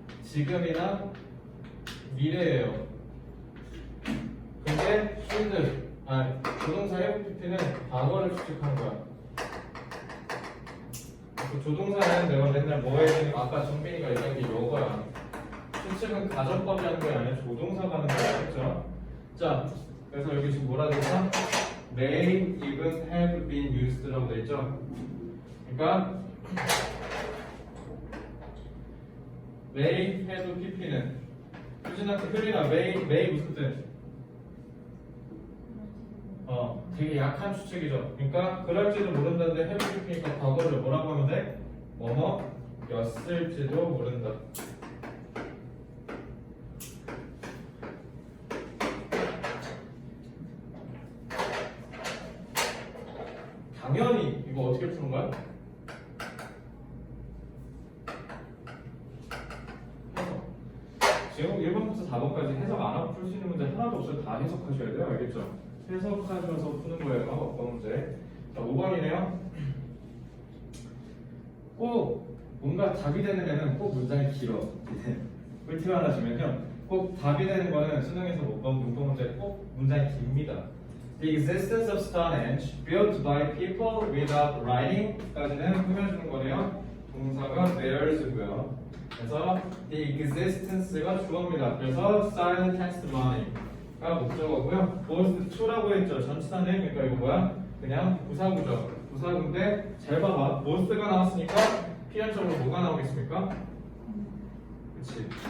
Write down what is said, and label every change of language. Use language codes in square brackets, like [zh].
[ko] 지금이나 미래예요. 근데 조동사의 PP는 과거를 추측하는 거야. 그 조동사는 내가 맨날 뭐 해야 되는 아까 정빈이가 얘기한 게 요거야. 추측은 가정법이 하는 게 아니라 조동사가 하는 거겠죠. 자, 그래서 여기 지금 뭐라 되죠? [en] May even have been used라고 [ko] 돼 있죠. 그러니까 may have pp는 효린아 may 무슨 뜻? 되게 약한 추측이죠. 그러니까 그럴지도 모른다는데 have pp니까 과거를 뭐라고 하면 돼? 뭐뭐였을지도 모른다. 당연히 이거 어떻게 푸는 거야? 해석. 지금 1번부터 4번까지 해석 안 하고 풀 수 있는 문제 하나도 없어요. 다 해석하셔야 돼요. 알겠죠? 해석하셔서 푸는 거예요. 어떤 문제? 자, 5번이네요. 꼭 뭔가 답이 되는 애는 꼭 문장이 길어. 꿀팁 하나 주면요. 꼭 답이 되는 거는 수능에서 못 본 문법 문제 꼭 문장이 깁니다. [en] The existence of Stonehenge built by people without writing까지는 [ko] 꾸며주는 거네요. 동사가 there's고요. 그래서 the existence가 주어입니다. 그래서 silent testimony가 목적어고요. was to라고 했죠. 전치사네. 그러니까 이거 뭐야? 그냥 부사구죠. 부사구인데 잘 봐봐. was가 나왔으니까 필연적으로 뭐가 나오겠습니까? 그치?